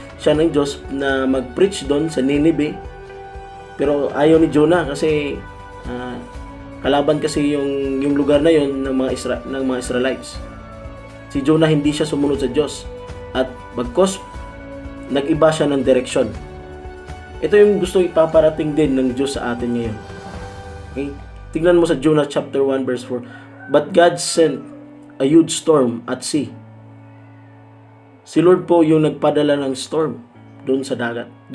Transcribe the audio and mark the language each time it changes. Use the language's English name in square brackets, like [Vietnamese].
[Filipino] siya ng Diyos na mag-preach doon sa Nineveh. Pero ayaw ni Jonah kasi kalaban kasi yung lugar na yon ng mga Israelites. Si Jonah hindi siya sumunod sa Diyos at bagkos nag-iba siya ng direksyon. Ito yung gusto ipaparating din ng Diyos sa atin ngayon. Okay? Tingnan mo sa Jonah chapter 1 verse 4. [English] But God sent a huge storm at sea. [Filipino] Si Lord po yung nagpadala ng storm doon sa dagat.